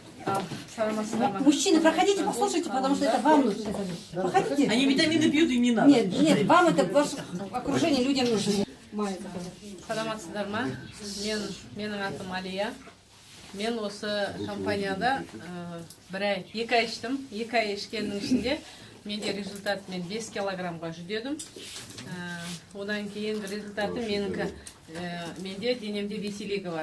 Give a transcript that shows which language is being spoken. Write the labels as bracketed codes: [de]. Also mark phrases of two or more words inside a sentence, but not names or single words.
[ru] Мужчины, проходите, послушайте, потому что это вам нужно. Проходите. Они витамины пьют, им не надо. Нет, вам это ваше окружение, людям нужно. [kk] Саламатсыздар ма? Менің атым Алия. Мен осы компанияда екі ай іштім. 2 ай ішкеннің ішінде менде результат, мен 5 килограммға жүдедім. Одан кейінгі результаты менде денемде витилиго бар.